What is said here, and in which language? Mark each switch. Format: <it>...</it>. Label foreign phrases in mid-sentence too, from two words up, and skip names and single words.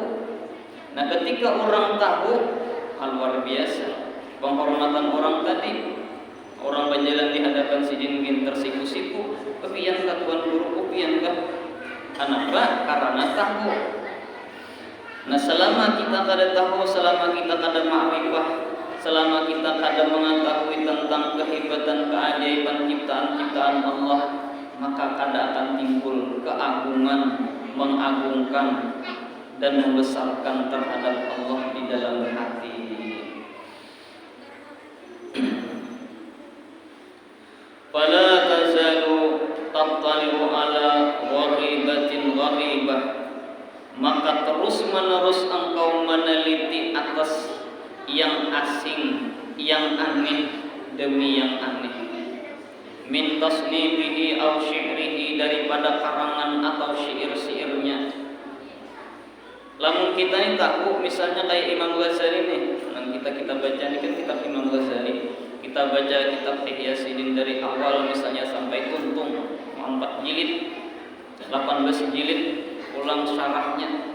<id>Nah, ketika orang tahu, hal luar biasa penghormatan orang tadi. Orang berjalan di hadapan sidin mungkin tersiku-siku, kepian tuan guru, kepian kah? Kenapa? Karena tahu. Nah, selama kita kada tahu, selama kita kada ma'rifah, selama kita kada mengetahui tentang kehebatan keajaiban ciptaan-ciptaan Allah, maka kada akan timbul keagungan, mengagungkan dan membesarkan terhadap Allah di dalam hati.</id> <ar>فلا تزال تطلع على غريبة غريبة,</ar> <id>maka terus menerus engkau meneliti atas yang asing, yang aneh demi yang aneh.</id> <ar>من تصنيفه أو شعره,</ar> <id>daripada karangan atau syair-syairnya. Lamun kita ini tahu, misalnya kayak Imam Ghazali nih, kita baca ini kan kitab Imam Ghazali, kita baca kitab Ihya Sidin dari awal misalnya sampai tuntung 4 jilid, 18 jilid, ulang syarahnya.</id>